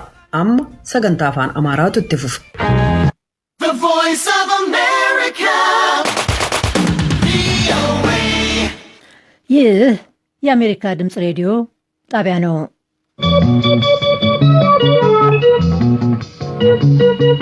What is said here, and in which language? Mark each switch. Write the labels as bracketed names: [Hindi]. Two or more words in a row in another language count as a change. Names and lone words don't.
[Oromo] Amma sagantaa afaan Amaaraatu itti fufa. [English] The Voice of America. [Amharic] ይህ የአሜሪካ ድምፅ ሬዲዮ ጣቢያ ነው።